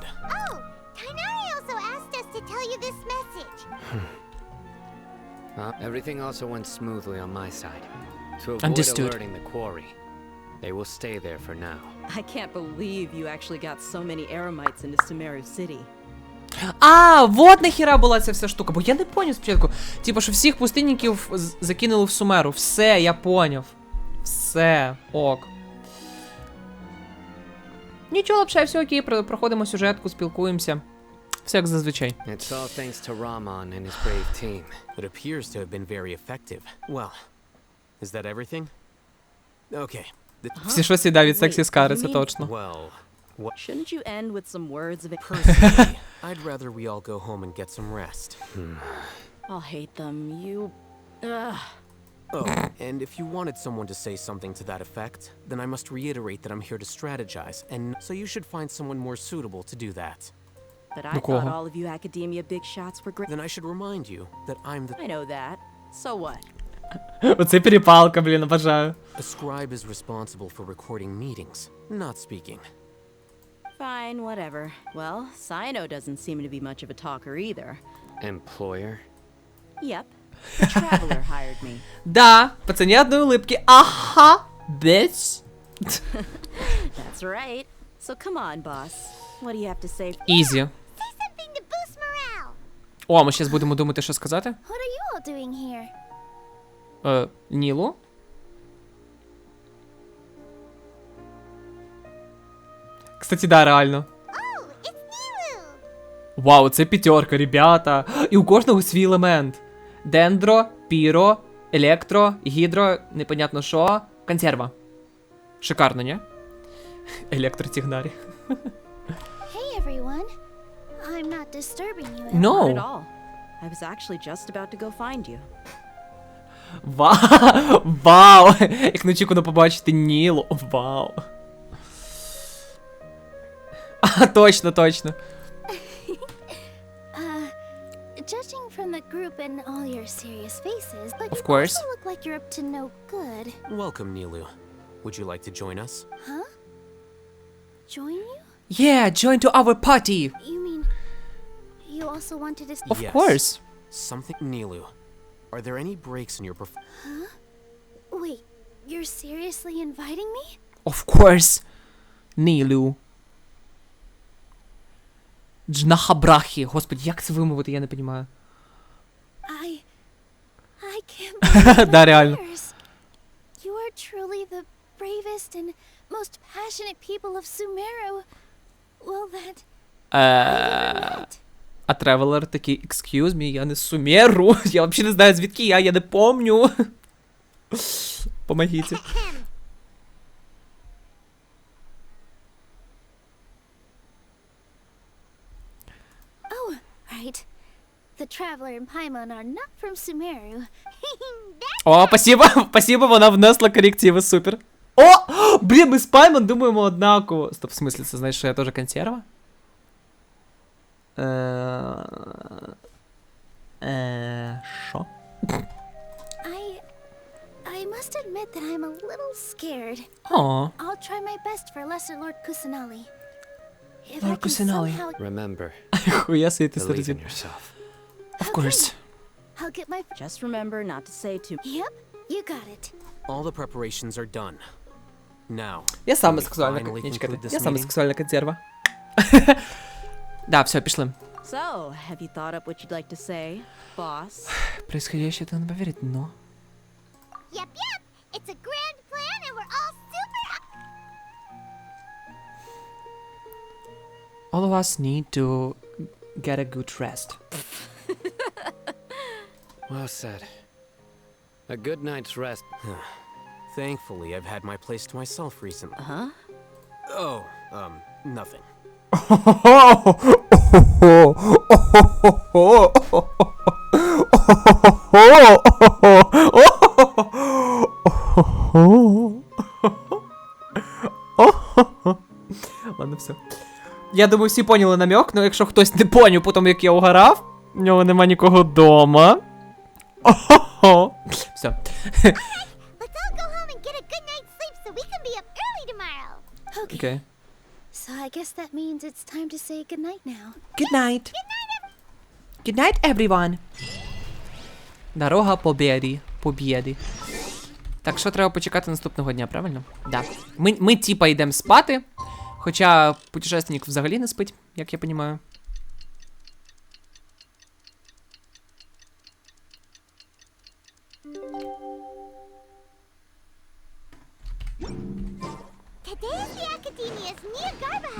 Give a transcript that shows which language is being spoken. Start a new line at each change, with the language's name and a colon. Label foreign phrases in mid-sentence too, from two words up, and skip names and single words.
English: Oh, Tainari also asked us to tell you this message. Everything also went smoothly on my side. To avoid Understood. alerting the quarry, they will stay there for now. I can't believe you actually got so many Eremites into Sumeru City.
Ukrainian: А, вот нахіра була ця вся штука, бо я не поняв спочатку. Типу, що всіх пустинників закинули в Сумеру. Все, я поняв. Все, ок. Нічого, лапше, все окей, проходимо сюжетку, спілкуємося. Все як зазвичай.
English: It's all thanks to Rahman and his brave team. It appears to have been very effective. Well, is that everything? Okay.
Ukrainian: Всі щось їда від сексі Скари, це точно.
English: Well, what... Shouldn't you end with some words of... Personally, I'd rather we all go home and get some rest. I'll hate them. You... Ugh. Oh, and if you wanted someone to say something to that effect, then I must reiterate that I'm here to strategize, and so you should find someone more suitable to do that. But I thought all of you academia big shots were great. Then I should remind you that I'm the... I know that. So what?
Ukrainian: Оце перепалка, блін, обожаю.
English: The scribe is responsible for recording meetings, not speaking. Fine, whatever. Well, Sino doesn't seem to be much of a talker either. Employer? Yep. The traveler hired me.
Russian: Да, по цене одной улыбки. Ага,
English: bitch. That's right. So come on, boss. What do you have to say? Easy. Say something to boost morale.
Ukrainian: О, ми зараз будемо думати, що сказати.
English: What are you all doing here?
Russian: Нілу? Кстати, да, реально.
English: Oh, it's Nilu.
Ukrainian: Вау, це п'ятерка, ребята. І у кожного свій елемент. Дендро, піро, електро, гідро, непонятно що, консерва. Шикарно, не? Електротігнарі.
English: Hey everyone. I'm not disturbing you. No. Not at all. I was actually just about to go find you. Вау!
Ukrainian: Як неочікувано побачити Нілу. Вау. Точно.
English: Judging from the academic group and all your serious faces, but Of you course. also look like you're up to no good. Welcome, Nilu. Would you like to join us? Huh? Join you? Yeah, join to our party. You mean you also wanted to? Of course. Something, Nilu. Are there any breaks in your Huh? Wait, you're seriously inviting me? Of course.
Ukrainian: Нілю. Джнахабрахі. Господи, як це вимовити, я не розумію.
English: I can't believe
Russian: Да, реально.
English: You are truly the bravest and most passionate people of Sumeru. Well, that...
Ukrainian: А Тревелер такий,
English: excuse me,
Ukrainian: я не з Сумеру. Я взагалі не знаю, звідки я не помню. Помогите.
English: Oh, right. The Traveler and Paimon are not from Sumeru.
Russian: О, спасибо, спасибо,
Ukrainian: вона внесла корективи, супер. О, блін, ми з Паймон думаємо однаково. Стоп, в смислі, це значить, що я теж консерва? Що?
English: I must admit that I'm a little scared. Aw. I'll try my best for Lesser Lord Kusanali. If Lord I can Kusanali. somehow... Remember,
Ukrainian: Хуя собі ти
English: believe in
Ukrainian: середин.
English: yourself. Of course. I'll get my... Just remember not to say too... Yep, you got it. All the preparations are done. Now,
Ukrainian: Я сама
English: can we
Ukrainian: сексуальна,
English: finally
Ukrainian: ні,
English: conclude
Ukrainian: чекайте,
English: this
Ukrainian: я сама
English: meeting?
Ukrainian: сексуальна консерва. Да, все, пішли.
English: So, have you thought up what you'd like to say, boss?
Russian: Происходящее это не поверить, но...
English: Yep, yep. It's a grand plan and we're all super... All of us need to get a good rest. Well said. A good night's rest. Thankfully, I've had my place to myself recently. Huh? Oh, nothing.
Russian: Ладно, все.
Ukrainian: Я думаю, всі поняли намек, но якщо хтось не поняв, потім як я угорав, в нього нема нікого дома. Все.
English: Let's all go home and get a good night's sleep so we can be up early tomorrow. Okay. Okay. So I guess that means it's time to say goodnight now. Good night. Good night, everyone.
Russian: Дорога побєди. Побєди.
Ukrainian: Так, що треба почекати наступного дня, правильно? Да. Ми типа йдемо спати, хоча путешественник взагалі не спить, як я розумію.
English: Today is the Academia's Nia Garba.